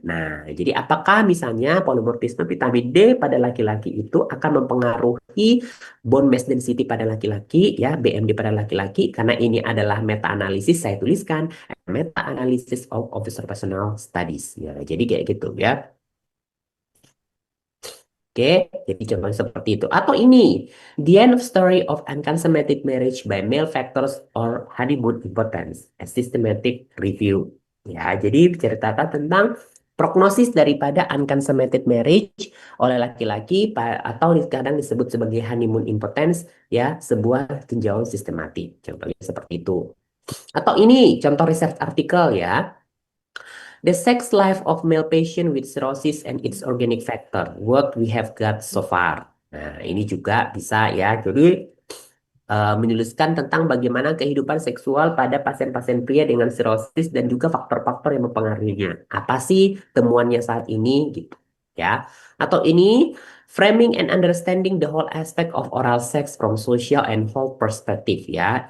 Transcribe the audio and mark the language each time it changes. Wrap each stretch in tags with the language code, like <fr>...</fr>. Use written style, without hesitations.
<id>Nah, jadi apakah misalnya polymorphisme vitamin D pada laki-laki itu akan mempengaruhi bone mass density pada laki-laki ya, BMD pada laki-laki? Karena ini adalah meta analisis, saya tuliskan</id> <en>meta analysis of observational studies</en> <id>ya. Jadi kayak gitu ya. Oke, jadi contohnya seperti itu. Atau ini,</id> <en>the end of story of unconsummated marriage by male factors or honeymoon importance, a systematic review.</en> <id>Ya, jadi diceritakan tentang prognosis daripada unconsummated marriage oleh laki-laki atau kadang disebut sebagai honeymoon impotence, ya, sebuah tinjauan sistematik. Contohnya seperti itu. Atau ini contoh research artikel ya.</id> <en>The sex life of male patient with cirrhosis and its organic factor. What we have got so far.</en> <id>Nah, ini juga bisa ya. Jadi menuliskan tentang bagaimana kehidupan seksual pada pasien-pasien pria dengan cirrhosis dan juga faktor-faktor yang mempengaruhinya. Apa sih temuannya saat ini gitu ya. Atau ini</id> <en>framing and understanding the whole aspect of oral sex from social and whole perspective ya.</en>